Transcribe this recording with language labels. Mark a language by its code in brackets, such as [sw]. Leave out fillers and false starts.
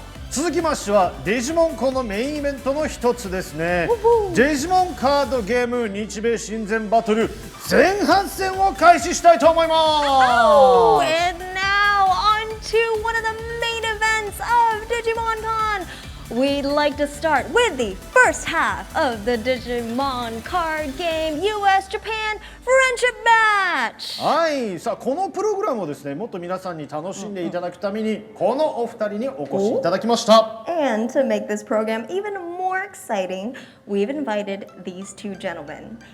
[ja] 続きましてはデジモンコンのメインイベントの一つですね。デジモンカードゲーム日米親善バトル前半戦を開始したいと思います。 [en] Oh, and now on to one of the main events of Digimon Con. We'd like to start with the first half of the Digimon card game US-Japan Friendship Match. [ja] はい、さあこのプログラムをですね、もっと皆さんに楽しんでいただくために、このお二人にお越しいただきました。 [en] And to make this program even more exciting, we've invited these two gentlemen.